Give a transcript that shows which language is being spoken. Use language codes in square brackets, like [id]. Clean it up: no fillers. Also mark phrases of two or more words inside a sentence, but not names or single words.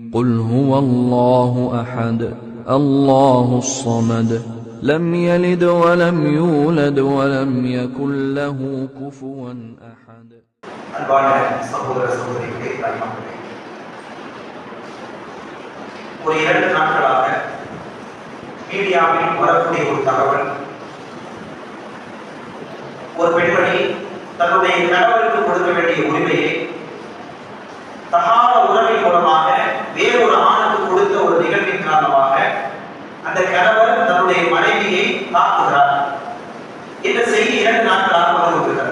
[ar] قل هو الله أحد الله الصمد لم يلد ولم يولد ولم يكن له كفوا أحد. [ta] அன்பான சகோதர சகோதரிகளே, தாய்மார்களே, ஒரு 2 நாட்களாக மீடியாவில் வரக்கூடிய ஒரு தகவல், ஒரு பெண்மணி தன்னுடைய கணவருக்கு கொடுக்க வேண்டிய உரிமையை தகாத உறவின் மூலமாக வேறொரு ஆணுக்கு கொடுத்த ஒரு நிகழ்வின் காரணமாக அந்த கணவர் தன்னுடைய மனைவியை தாக்குகிறார் என்ற செய்தி 2 நாட்களாக வருகிறது.